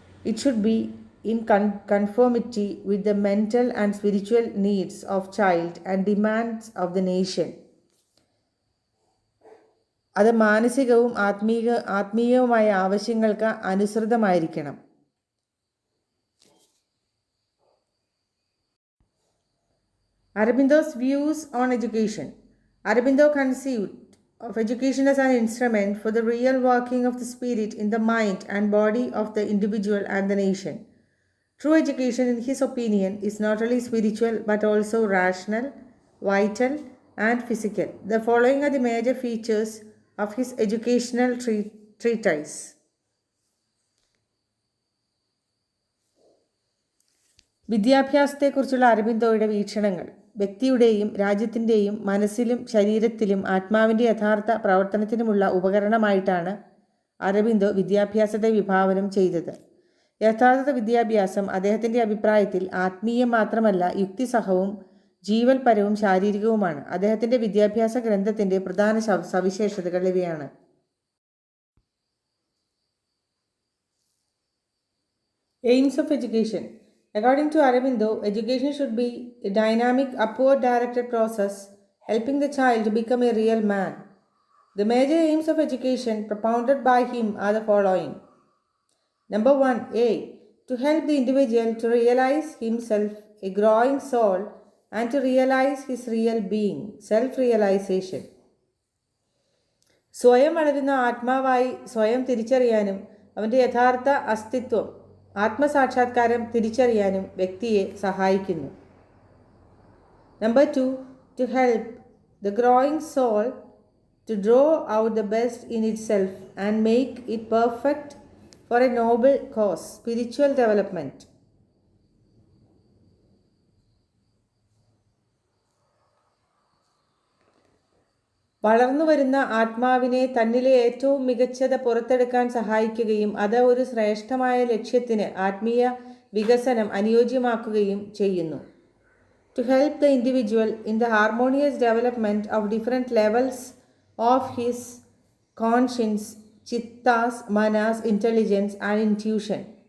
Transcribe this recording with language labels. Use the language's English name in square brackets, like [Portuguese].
[English] It should be in conformity with the mental and spiritual needs of child and demands of the nation. [Malayalam] അത് മാനസികവും ആത്മീയവുമായ ആവശ്യങ്ങൾക്ക് അനുസൃതമായിരിക്കണം. [English] Aurobindo's views on education. Aurobindo conceived of education as an instrument for the real working of the spirit in the mind and body of the individual and the nation. True education, in his opinion, is not only spiritual but also rational, vital, and physical. The following are the major features of his educational treatise. [Malayalam] വിദ്യാഭ്യാസത്തെക്കുറിച്ചുള്ള അരബിന്ദോയുടെ വീക്ഷണങ്ങൾ. വ്യക്തിയുടെയും രാജ്യത്തിൻ്റെയും മനസ്സിലും ശരീരത്തിലും ആത്മാവിൻ്റെ യഥാർത്ഥ പ്രവർത്തനത്തിനുമുള്ള ഉപകരണമായിട്ടാണ് അരബിന്ദോ വിദ്യാഭ്യാസത്തെ വിഭാവനം ചെയ്തത്. യഥാർത്ഥ വിദ്യാഭ്യാസം അദ്ദേഹത്തിൻ്റെ അഭിപ്രായത്തിൽ ആത്മീയം മാത്രമല്ല, യുക്തിസഹവും ജീവൽപരവും ശാരീരികവുമാണ്. അദ്ദേഹത്തിൻ്റെ വിദ്യാഭ്യാസ ഗ്രന്ഥത്തിൻ്റെ പ്രധാന സവിശേഷതകൾ ഇവയാണ്. [English] Aims of education. According to Aurobindo, education should be a dynamic, upward-directed process, helping the child to become a real man. The major aims of education propounded by him are the following. Number 1, A. To help the individual to realize himself, a growing soul, and to realize his real being, self-realization. [Malayalam] സ്വയം വളരുന്ന ആത്മാവായി സ്വയം തിരിച്ചറിയാനും അവൻ്റെ യഥാർത്ഥ അസ്തിത്വം, ആത്മസാക്ഷാത്കാരം തിരിച്ചറിയാനും വ്യക്തിയെ സഹായിക്കുന്നു. [English] Number 2, to help the growing soul to draw out the best in itself and make it perfect for a noble cause, spiritual development. [Malayalam] വളർന്നു വരുന്ന ആത്മാവിനെ തന്നിലെ ഏറ്റവും മികച്ചത് പുറത്തെടുക്കാൻ സഹായിക്കുകയും അത് ഒരു ശ്രേഷ്ഠമായ ലക്ഷ്യത്തിന് ആത്മീയ വികസനം അനുയോജ്യമാക്കുകയും ചെയ്യുന്നു. [English] To help the individual in the harmonious development of different levels of his conscience, chittas, manas, intelligence and intuition.